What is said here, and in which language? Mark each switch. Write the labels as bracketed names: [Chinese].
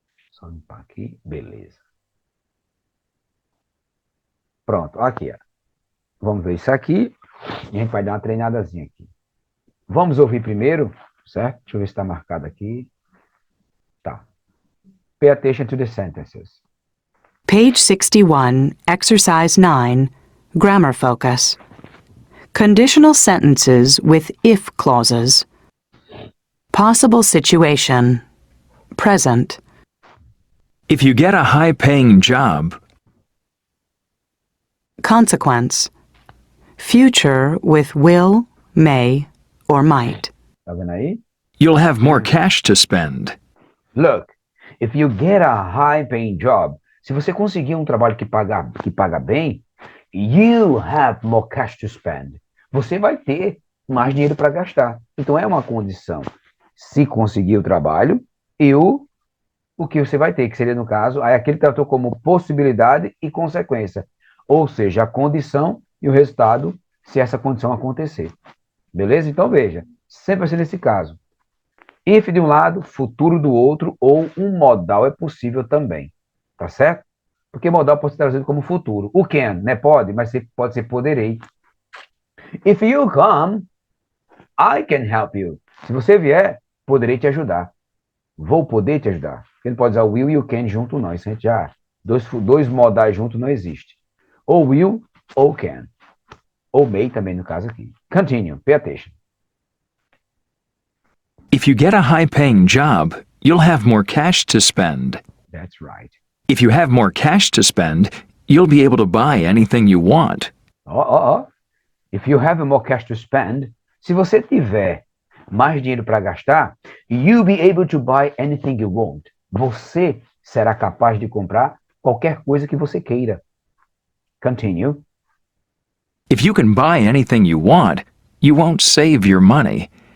[Portuguese] Só limpar aqui, beleza. Pronto, aqui, ó. Vamos ver isso aqui. E a gente vai dar uma treinadazinha aqui. Vamos ouvir primeiro, certo? Deixa eu ver se está marcado aqui. Tá. [English] Pay attention to the sentences. Page 61, Exercise 9, Grammar Focus. Conditional sentences with if clauses. Possible situation. Present. If you get a high-paying job, Consequence. Future with will, may, or might. [Portuguese] Tá vendo aí? [English] you'll have more cash to spend. Look, if you get a high-paying job, [Portuguese] se você conseguir um trabalho que paga bem, [English] you have more cash to spend. [Portuguese] Você vai ter mais dinheiro para gastar. Então é uma condição. Se conseguir o trabalho, o que você vai ter, que seria no caso, aí aquele tratou como possibilidade e consequência. Ou seja, a condição e o resultado, se essa condição acontecer. Beleza? Então veja, sempre vai ser nesse caso. If de um lado, futuro do outro, ou um modal é possível também. Tá certo? Porque modal pode ser traduzido como futuro. O can, né? Pode, mas pode ser poderei. [English] If you come, I can help you. [Portuguese] Se você vier, poderei te ajudar. Vou poder te ajudar. Ele pode usar o will e o can junto, não. Isso a gente já... Dois modais juntos não existe. Ou will ou can. Ou may também no caso aqui. [English] Continue. Pay attention. If you get a high-paying job, you'll have more cash to spend. That's right. If you have more cash to spend, you'll be able to buy anything you want. If you have more cash to spend, [Portuguese] se você tiver mais dinheiro para gastar, [English] you'll be able to buy anything you want. [Portuguese] Você será capaz de comprar qualquer coisa que você queira. [English] Continue. If you can buy anything you want, you won't save your money.